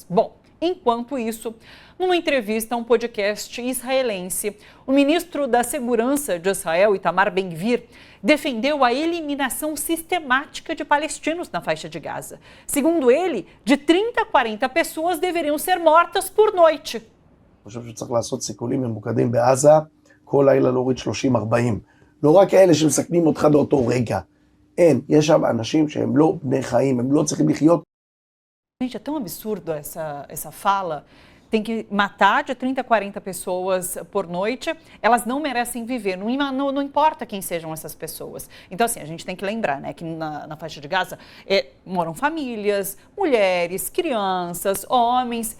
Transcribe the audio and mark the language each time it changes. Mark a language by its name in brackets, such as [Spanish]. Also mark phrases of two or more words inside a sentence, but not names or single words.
[Portuguese] Bom, enquanto isso, numa entrevista a um podcast israelense, o ministro da Segurança de Israel, Itamar Ben-Gvir, defendeu a eliminação sistemática de palestinos na faixa de Gaza. Segundo ele, de 30 a 40 pessoas deveriam ser mortas por noite. [Hebrew] אני חושב שצריך לעשות סיכולים ממוקדים בעזה, כל לילה להוריד 30-40. לא רק אלה שמסכנים אותך באותו רגע. אין, יש שם אנשים שהם לא בני חיים, הם לא צריכים לחיות. [Portuguese] Gente, é tão absurdo essa fala. Tem que matar de 30 a 40 pessoas por noite. Elas não merecem viver. Não importa quem sejam essas pessoas. Então, assim, a gente tem que lembrar, né, que na faixa de Gaza moram famílias, mulheres, crianças, homens.